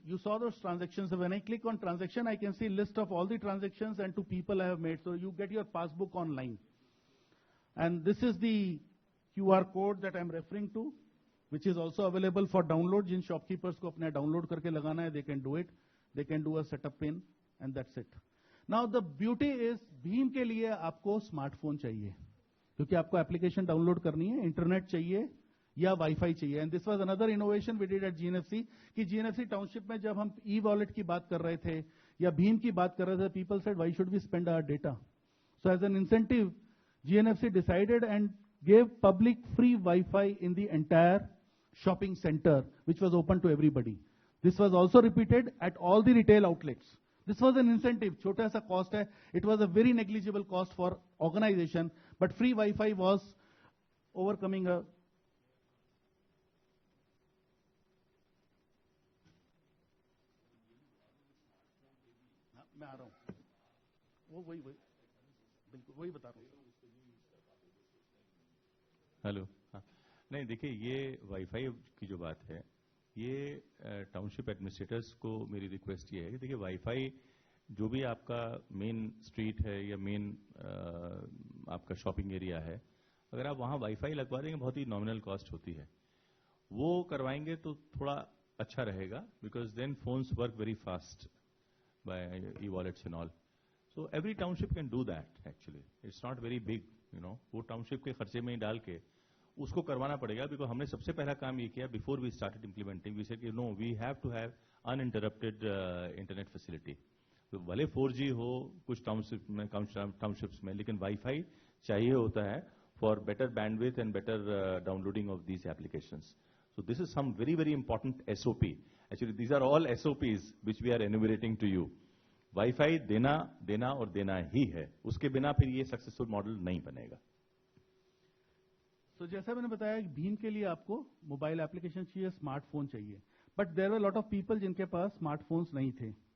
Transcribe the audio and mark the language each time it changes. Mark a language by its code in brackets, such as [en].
[en] You saw those transactions. So when I click on transaction, I can see list of all the transactions and to people I have made. So you get your passbook online. And this is the QR code that I'm referring to, which is also available for download. [hi] Jin shopkeepers को अपने download करके लगाना है, [en] they can do it. They can do a setup pin, and that's it. Now the beauty is, [hi] Bhim के लिए आपको smartphone चाहिए, क्योंकि आपको एप्लीकेशन डाउनलोड करनी है, इंटरनेट चाहिए या वाईफाई चाहिए. [en] and this was another innovation we did at GNFC [hi] कि जीएनएफसी टाउनशिप में जब हम ई वॉलेट की बात कर रहे थे या भीम की बात कर रहे थे, [en] People said why should we spend our data. So as an incentive GNFC decided and gave public free Wi-Fi in the entire shopping center, which was open to everybody. This was also repeated at all the retail outlets. This was an incentive. [hi] छोटा सा cost है. [en] It was a very negligible cost for organization, but free Wi-Fi was overcoming a [hi] मैं आ रहा हूँ. वही बिल्कुल वही बता रहा हूँ. हेलो. हाँ, नहीं देखिए, ये वाईफाई की जो बात है, ये टाउनशिप एडमिनिस्ट्रेटर्स को मेरी रिक्वेस्ट ये है कि देखिए, वाईफाई जो भी आपका मेन स्ट्रीट है या मेन आपका शॉपिंग एरिया है, अगर आप वहाँ वाईफाई लगवा देंगे, बहुत ही नॉमिनल कॉस्ट होती है, वो करवाएंगे तो थोड़ा अच्छा रहेगा, [en] Because then phones work very fast by e wallets and all. So every township can do that. Actually it's not very big, [hi] वो टाउनशिप के खर्चे में ही डाल के उसको करवाना पड़ेगा. [en] because [hi] हमने सबसे पहला काम ये किया, [en] Before we started implementing, we said कि no, we have to have uninterrupted internet facility. [hi] तो भले 4G हो कुछ टाउनशिप्स में, लेकिन वाईफाई चाहिए होता है [en] For better bandwidth and better downloading of these applications. So this is some very, very important SOP. Actually, these are all SOPs which we are enumerating to you. [hi] Wifi देना और देना ही है, उसके बिना फिर ये सक्सेसफुल मॉडल नहीं बनेगा. तो जैसा मैंने बताया, भीम के लिए आपको मोबाइल एप्लीकेशन चाहिए, स्मार्टफोन चाहिए, [en] but there were lot of people [hi] जिनके पास स्मार्टफोन्स नहीं थे.